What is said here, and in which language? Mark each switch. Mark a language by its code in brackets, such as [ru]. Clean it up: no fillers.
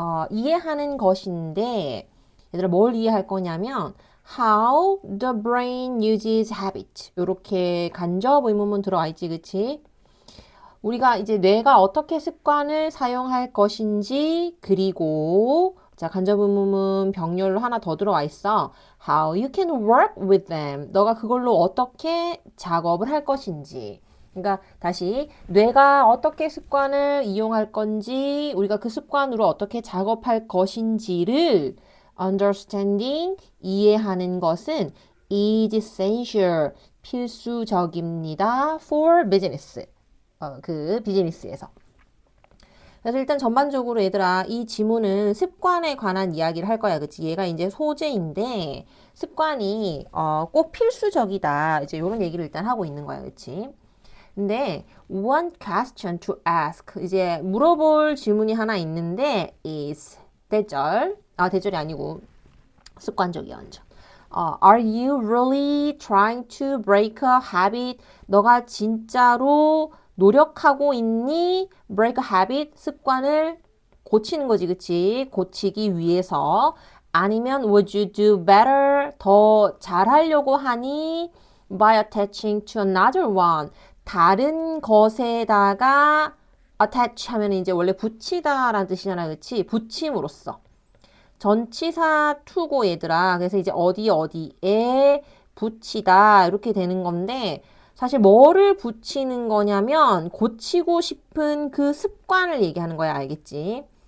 [ko] 이해하는 것인데, 얘들아 뭘 이해할 거냐면, [en] how the brain uses habit. [ko] 요렇게 간접 의문문 들어와 있지, 그치? 우리가 이제 뇌가 어떻게 습관을 사용할 것인지, 그리고 자, 간접 의문문 병렬로 하나 더 들어와 있어. [en] How you can work with them. [ko] 너가 그걸로 어떻게 작업을 할 것인지. 그러니까 다시 뇌가 어떻게 습관을 이용할 건지, 우리가 그 습관으로 어떻게 작업할 것인지를 [en] understanding, [ko] 이해하는 것은 [en] is essential, [ko] 필수적입니다. [en] for business. [ko] 그 비즈니스에서. 그래서 일단 전반적으로 얘들아 이 지문은 습관에 관한 이야기를 할 거야. 그치? 얘가 이제 소재인데 습관이 꼭 필수적이다. 이제 이런 얘기를 일단 하고 있는 거야. 그치? 근데 [en] one question to ask [ko] 이제 물어볼 질문이 하나 있는데 is 대절이 아니고 습관적이야 완전. [en] Are you really trying to break a habit? [ko] 너가 진짜로 노력하고 있니? [en] break a habit, [ko] 습관을 고치는 거지, 그치? 고치기 위해서. [en] 아니면 would you do better? [ko] 더 잘하려고 하니? [en] by attaching to another one. [ko] 다른 것에다가 attach 하면 이제 원래 붙이다라는 뜻이잖아, 그치? 붙임으로써. 전치사 투고 얘들아. 그래서 이제 어디에 붙이다 이렇게 되는 건데 사실 뭐를 붙이는 거냐면 고치고 싶은 그 습관을 얘기하는 거야. 알겠지?